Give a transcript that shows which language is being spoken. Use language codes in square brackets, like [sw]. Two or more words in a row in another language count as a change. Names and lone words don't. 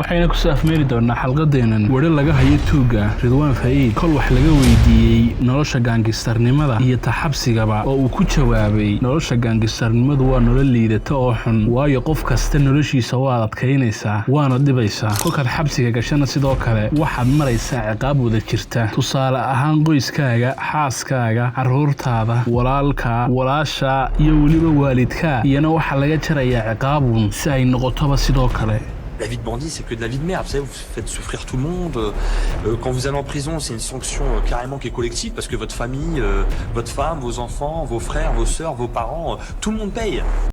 [so] waxayna ku saafmeeri doonaa xalqadeenan wari laga hayo tuuga Ridwaan Faa'iid, kol wax laga weydiiyey nolosha gaangistarnimada iyo taxabsigaba, oo uu ku jawaabay nolosha gaangistarnimadu waa nolol liidata oo xun, waayo qof kasta noloshiisa waa adkaynaysaa waana dhibaysaa. kolkaad xabsiga gashana sidoo kale waxaad maraysaa ciqaab wada jirta, tusaale ahaan qoyskaaga, xaaskaaga, carruurtaada, walaalka, walaasha iyo weliba waalidka, iyana waxaa laga jarayaa ciqaabun si ay noqotoba sidoo kale. [fr] La vie de bandit, c'est que de la vie de merde. Vous savez, vous faites souffrir tout le monde. Quand vous allez en prison, c'est une sanction carrément qui est collective parce que votre famille, votre femme, vos enfants, vos frères, vos sœurs, vos parents, tout le monde paye.